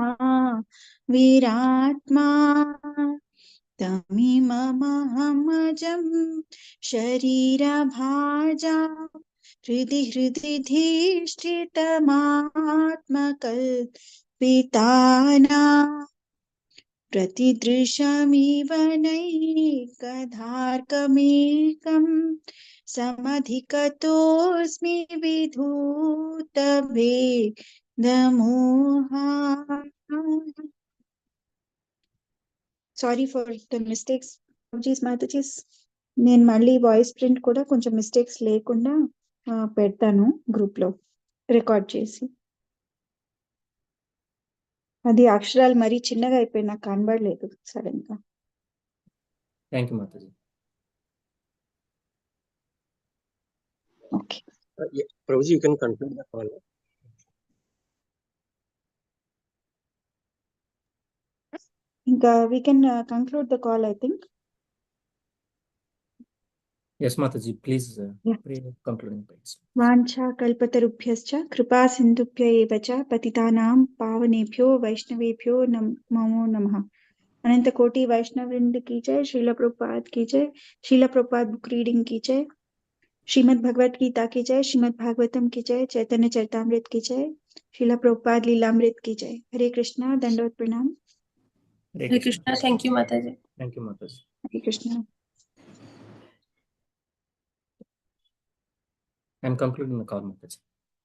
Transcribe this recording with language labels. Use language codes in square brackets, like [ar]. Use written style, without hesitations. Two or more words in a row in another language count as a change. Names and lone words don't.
[sa] विरात्मा तमिममहमजं शरीरभाजा हृदि धिष्ठितमात्मकल्पिताना प्रतिदृशमिव नैकधार्कमेकं समधिकतोऽस्मि विधूतभेदमोहा [en] sorry for the mistakes [te] మాతాజీస్ నేను మళ్ళీ [en] voice print [te] కూడా కొంచెం మిస్టేక్స్ లేకుండా పెడతాను గ్రూప్ లో రికార్డ్ చేసి అది అక్షరాలు మరీ చిన్నగా అయిపోయి నాకు కనబడలేదు సడన్ గా [en] thank you Mataji ఓకే Prabhuji, you can conclude the call. ఇంకా we can conclude the call I think Yes, Mataji, please Yeah. pray concluding prayers. [sa] वाञ्छा कल्पतरुभ्यश्च कृपा सिन्धुभ्य एव च पतितानां पावनेभ्यो वैष्णवेभ्यो नमो नमः। [hi] अनंत कोटि वैष्णव वृंद की जय। श्रील प्रभुपाद की जय। श्रील प्रभुपाद [en] book reading [hi] की जय। श्रीमद् भगवत गीता की जय। श्रीमद् भागवतम की जय। चैतन्य चरितामृत की जय। श्रील प्रभुपाद लीलामृत की जय। हरे कृष्णा, दंडवत प्रणाम। [en] Hare Krishna. Thank you, Mataji. Thank you, Mataji. [hi] हरे कृष्णा। [en] I'm concluding the call, Mataji.